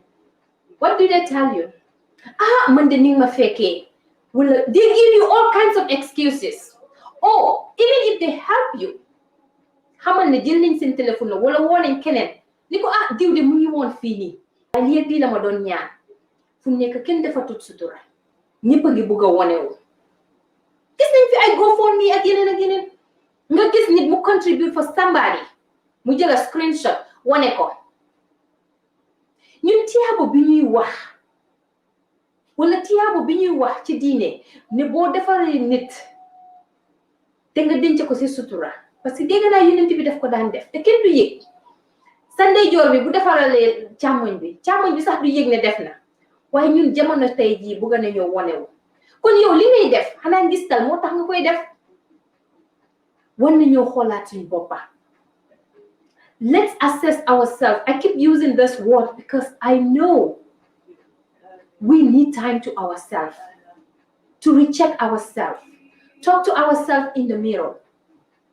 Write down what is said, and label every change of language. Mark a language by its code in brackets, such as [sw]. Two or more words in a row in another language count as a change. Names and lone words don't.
[en] What do they tell you? [wo] Man de ni nga ma fekkee. [en] Wala they give you all kinds of excuses. Or even if they help you, [wo] xamal ne jël nañ seen téléphone la wala woo nañ keneen ni ko diw de mu ngi woon fii nii waaye lii ak lii la ma doon ñaan. Fu nekk kenn defatut sutura, ñëpp a ngi bugg a wonewu. Gis nañ fi ay GoFundMe ak yeneen nga gis nit mu [en] contribute for somebody [wo] mu jël [en] a screenshot [wo] wane ko. Ñun tiyaabo bi ñuy wax wala tiyaabo bi ñuy wax ci diine ne boo defaree nit te nga denc ko ci sutura, [fr] parce que [wo] dégg naa yonent bi def ko daan def te kenn du yëg. Sa ndeyjoor bi bu defaralee càmmoñ bi sax du yëg ne def na. Waaye ñun jamono tey jii bugg nañoo wonewu. Kon yow li ngay def xanaa ngistal moo tax nga koy def. War nañoo xoolaat suñu boppa. [en] Let's assess ourselves. I keep using this word because I know we need time to ourselves, to recheck ourselves, talk to ourselves in the mirror.